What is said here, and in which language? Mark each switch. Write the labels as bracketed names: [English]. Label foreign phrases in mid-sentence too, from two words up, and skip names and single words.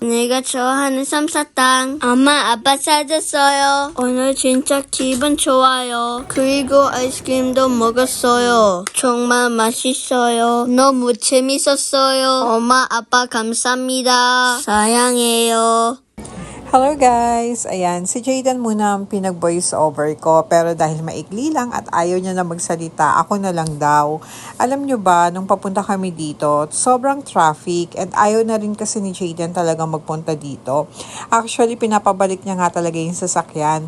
[Korean] 내가 좋아하는 쌈사탕 엄마 아빠 사줬어요. 오늘 진짜 기분 좋아요. 그리고 아이스크림도 먹었어요. 정말 맛있어요. 너무 재밌었어요. 엄마 아빠 감사합니다. 사랑해요. [English] Hello guys! [Filipino] Ayan, si Jayden muna ang pinag- [English] voice over [Filipino] ko pero dahil maikli lang at ayaw niya na magsalita, ako na lang daw. Alam nyo ba, nung papunta kami dito, sobrang traffic and ayaw na rin kasi ni Jayden talagang magpunta dito. Actually, pinapabalik niya nga talaga yung sasakyan.